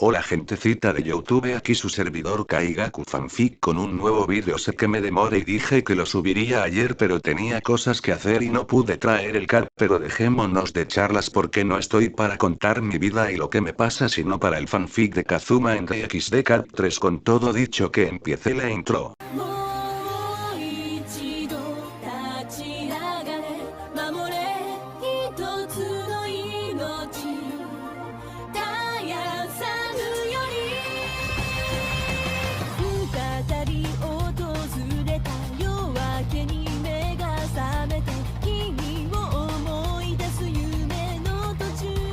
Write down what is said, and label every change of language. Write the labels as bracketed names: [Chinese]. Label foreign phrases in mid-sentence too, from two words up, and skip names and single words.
[Spanish] Hola gentecita de YouTube, aquí su servidor Kaigaku Fanfic con un nuevo vídeo. Sé que me demoré y dije que lo subiría ayer, pero tenía cosas que hacer y no pude traer el cap, pero dejémonos de charlas porque no estoy para contar mi vida y lo que me pasa, sino para el fanfic de Kazuma en RxD Cap 3. Con todo dicho, que empiece la intro. [Japanese] もう一度立ち上がれ守れ一つの命絶やさぬより再び訪れた夜明けに目が覚めて君を思い出す夢の途中